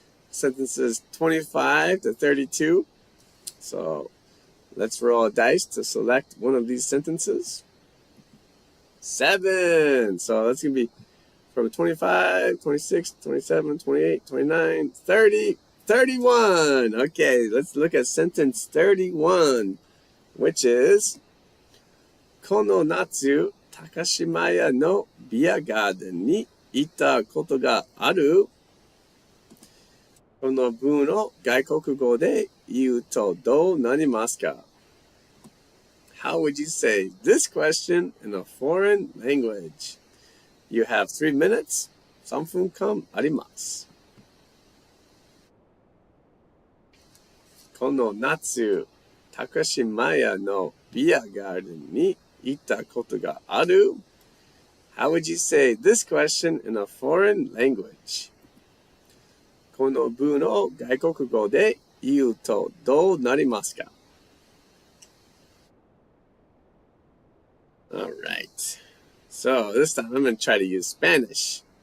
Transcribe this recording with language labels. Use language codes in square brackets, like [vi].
[en] Sentences 25 to 32. So let's roll a dice to select one of these sentences. 7. So that's going to be from 25, 26, 27, 28, 29, 30, 31. Okay, let's look at sentence 31, which is, [ja] この夏、高島屋のビアガーデンに行ったことがある？この文を外国語で言うとどうなりますか？ [en] How would you say this question in a foreign language? You have 3 minutes. [ja] 3分間あります。この夏、高島屋のビアガーデンに行ったことがある？ [en] How would you say this question in a foreign language? [ja] この文を外国語で言うとどうなりますか？ [en] All right. So this time I'm going to try to use Spanish.